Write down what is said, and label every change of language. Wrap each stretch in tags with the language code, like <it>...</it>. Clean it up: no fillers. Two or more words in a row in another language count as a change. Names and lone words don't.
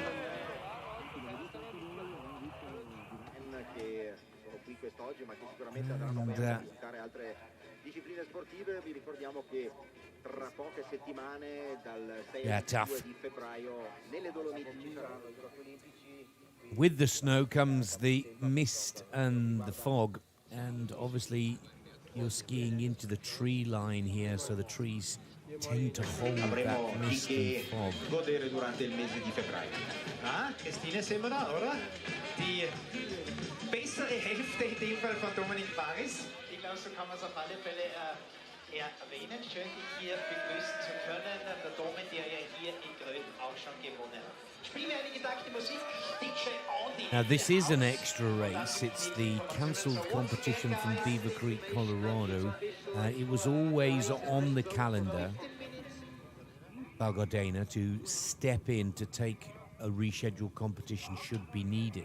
<en>Yeah, tough. With the snow comes the mist and the fog, and obviously you're skiing into the tree line here, so the trees tend to hold that mist and fog.</en> <it>Godere durante il mese di febbraio.</it> <de>Christine sehen wir da, oder? Die bessere Hälfte in dem Fall von Dominik Paris. Ich glaube, so kann man es auf alle Fälle erwähnen. Schön, dich hier begrüßen zu können. Der Dome, der ja hier in Gröden auch schon gewonnen hat. Spielen wir eine gedachte Musik. DJ Audi.</de> <en>Now this is an extra race. It's the cancelled competition from Beaver Creek, Colorado. It was always on the calendar, Val Gardena, to step in to take a rescheduled competition should be needed.</en>